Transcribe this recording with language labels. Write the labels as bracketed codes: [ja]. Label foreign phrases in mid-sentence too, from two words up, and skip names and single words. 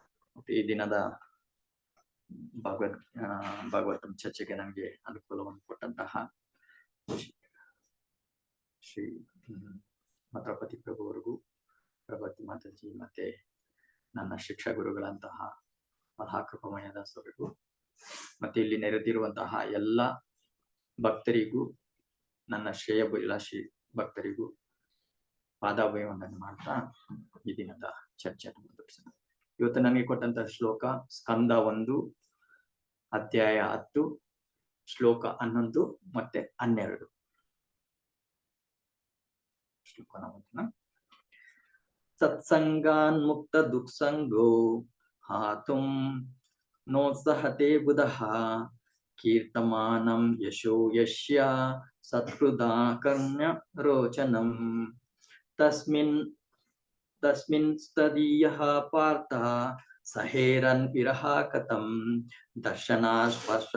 [kn] ಮತ್ತೆ ಈ ದಿನದ ಭಾಗವತಂ ಚರ್ಚೆಗೆ ನಮಗೆ ಅನುಕೂಲವನ್ನು ಕೊಟ್ಟಂತಹ ಶ್ರೀ ಮತ್ರಪತಿ ಪ್ರಭು ಅವರಿಗೂ, ಪ್ರಭಾತಿ ಮಾತಾಜಿ ಮತ್ತೆ ನನ್ನ ಶಿಕ್ಷಾ ಗುರುಗಳಂತಹ ಮಹಾಕೃಪಮಯ ದಾಸರಿಗೂ, ಮತ್ತೆ ಇಲ್ಲಿ ನೆರೆದಿರುವಂತಹ ಎಲ್ಲ ಭಕ್ತರಿಗೂ, ನನ್ನ ಶ್ರೇಯಭಿಲಾಷಿ ಭಕ್ತರಿಗೂ ಪಾದಾಭಯವನ್ನು ಮಾಡ್ತಾ ಈ ದಿನದ ಚರ್ಚೆಯನ್ನು ಮುಂದುವರಿಸೋಣ. ಇವತ್ತು ನನಗೆ ಕೊಟ್ಟಂತಹ ಶ್ಲೋಕ ಸ್ಕಂದ 1 ಅಧ್ಯಾಯ 10 ಶ್ಲೋಕ 11 ಮತ್ತೆ 12 ಶ್ಲೋಕನ ಓದೋಣ. [sa] ಸತ್ಸಂಗಾನ್ ಮುಕ್ತ ದುಃಸಂಗೋ ಹಾತುಂ ನೋತ್ಸಹತೆ ಬುಧಃ ಕೀರ್ತಮಾನಂ ಯಶೋ ಯಶ್ಯ ಸತ್ಕೃದಾ ಕರ್ಣ್ಯ ರೋಚನಂ ತಸ್ಮಿನ್ ಸ್ತದೀಯಃ ಪಾರ್ಥ ಸಹೇರನ್ ವಿರಹ ಕಥಂ ದರ್ಶನಾ ಸ್ಪರ್ಶ